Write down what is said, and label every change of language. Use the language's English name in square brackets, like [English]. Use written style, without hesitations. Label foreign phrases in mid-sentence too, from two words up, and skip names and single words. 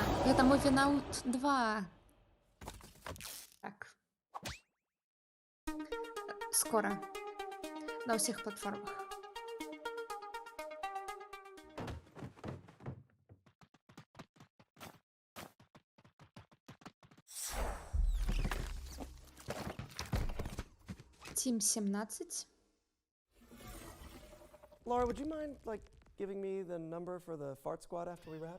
[Belarusian] Гэта Moving Out 2. Так. [Russian] Скоро. На всех платформах. [English] Team 17. Laura, would you mind, like, giving me the number for the fart squad after we wrap?